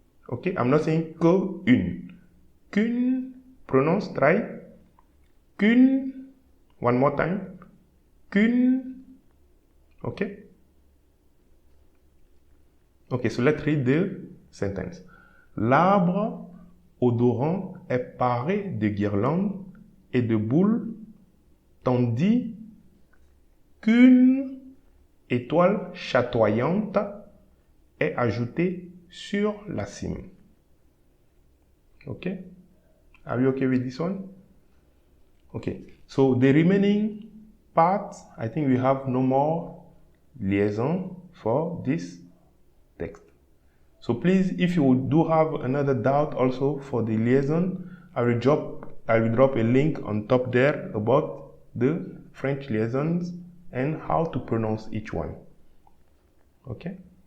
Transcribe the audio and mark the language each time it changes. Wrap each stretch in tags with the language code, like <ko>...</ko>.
<en>Okay, I'm not saying</en> <fr>que une. Qu'une,</fr> <en>pronounce, try. Qu'une, one more time. Qu'une. Okay. Okay, so let's read the sentence.</en> <fr>L'arbre odorant est paré de guirlandes et de boules, tandis qu'une étoile chatoyante est ajoutée sur la cime.</fr> <en>Okay? Are you okay with this one? Okay, so the remaining part, I think we have no more liaison for this text. So please, if you do have another doubt also for the liaison, I will drop a link on top there about the French liaisons and how to pronounce each one. Okay?</en>